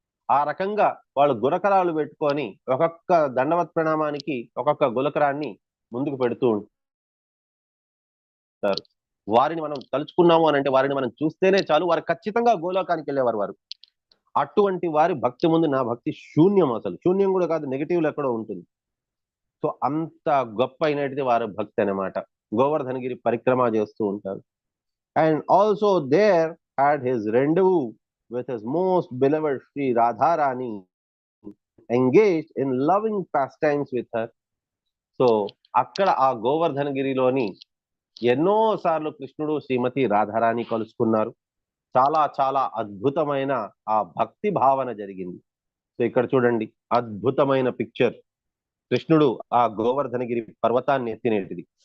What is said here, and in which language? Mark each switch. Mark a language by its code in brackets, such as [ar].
[te] ఆ రకంగా వాళ్ళు గులకరాలు పెట్టుకొని ఒక్కొక్క దండవత్ ప్రణామానికి ఒక్కొక్క గులకరాన్ని ముందుకు పెడుతూ ఉంటారు. వారిని మనం తలుచుకున్నాము అని అంటే, వారిని మనం చూస్తేనే చాలు, వారు ఖచ్చితంగా గోలోకానికి వెళ్ళేవారు వారు. అటువంటి వారి భక్తి ముందు నా భక్తి శూన్యం, అసలు శూన్యం కూడా కాదు, నెగిటివ్లు ఎక్కడో ఉంటుంది. సో అంత గొప్ప అయినది వారి భక్తి అన్నమాట. గోవర్ధనగిరి పరిక్రమ చేస్తూ ఉంటారు. [en] And also there had his rendezvous with his most beloved Sri Radharani, engaged in loving pastimes with her. [te] So అక్కడ ఆ గోవర్ధనగిరిలోని ఎన్నో సార్లు కృష్ణుడు శ్రీమతి రాధారాణి కలుసుకున్నారు. చాలా చాలా అద్భుతమైన ఆ భక్తి భావన జరిగింది. సో ఇక్కడ చూడండి, అద్భుతమైన పిక్చర్. కృష్ణుడు ఆ గోవర్ధనగిరి పర్వతాన్ని ఎత్తినేటిది.